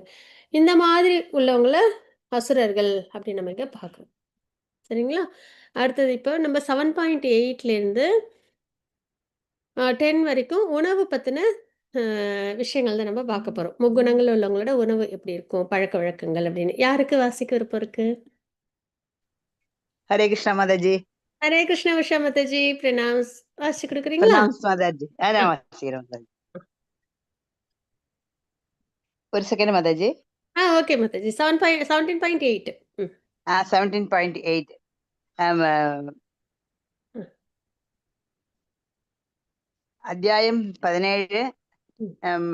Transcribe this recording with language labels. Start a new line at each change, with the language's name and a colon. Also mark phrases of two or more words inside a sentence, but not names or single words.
Tamil: இந்த மாதிரி உள்ளவங்கள அசுரர்கள் அப்படின்னு நம்ம இங்க பார்க்குறோம். சரிங்களா? அடுத்தது இப்போ நம்ம 7.8லேருந்து 10 வரைக்கும் உணவு பத்தின விஷயங்கள் தான் நம்ம பார்க்க போறோம். முக்குணங்கள் உள்ளவங்களோட உணவு எப்படி இருக்கும்? பழக்கவழக்கங்கள் அப்படின்னு. யாருக்கு வாசிக்க விருப்பம் இருக்கு?
Hindi: हरे कृष्णा माता जी।
Tamil: ஹரே கிருஷ்ண உஷா மாதாஜி பிரணாம்ஸ். வாசிச்சு குடுக்குறீங்களா?
Hindi: प्रणाम माता जी। अरे ஆ.
Tamil: माता जी ஒரு செகண்ட் மாதா ஜி। ஓகே மாதாஜி. 17.8. ம். 17.8 ம். அத்தியாயம் 17 ம்.